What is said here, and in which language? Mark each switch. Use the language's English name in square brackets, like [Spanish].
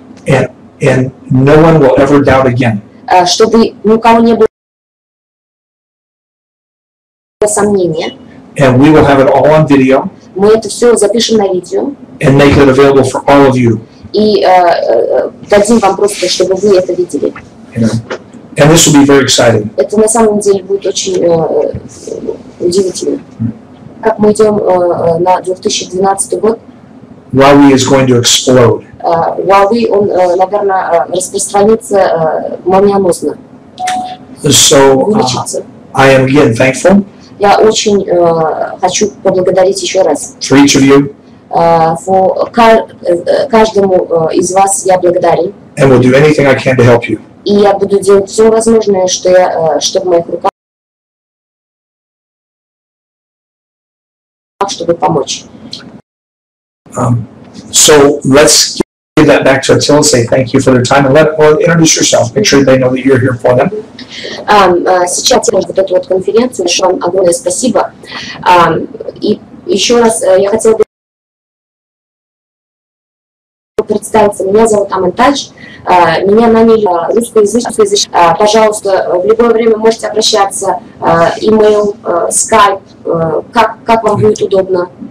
[English] and no one will ever doubt again. [Russian] Чтобы ни у кого не было сомнения. [English] And we will have it all on video. [Russian] Мы это все запишем на видео. [English] And make it available for all of you. [Russian] И дадим вам просто, чтобы вы это видели. [English] You know? And this will be very exciting. [Russian] Это на самом деле будет очень удивительно. Как мы идем на 2012 год, [English] WowWe is going to explode. [Russian] WowWe, он, наверное, распространится молниеносно. [English] So I am again thankful. [Russian] Я очень хочу поблагодарить еще раз. [English] For each of you. [Russian] Каждому из вас я благодарен. [English] And will do anything I can to help you. [Russian] И я буду делать все возможное, что в моих руках, чтобы помочь. [English] So let's give that back to Attila, say thank you for their time, and introduce yourself. Make sure they know that you're here for them. [Russian] Сейчас вот эту вот конференцию, вам огромное спасибо. И еще раз я хотела бы представиться. Меня зовут Амантадж. Меня наняли русскоязычный. Пожалуйста, в любое время можете обращаться. Имейл, Skype, как вам будет удобно.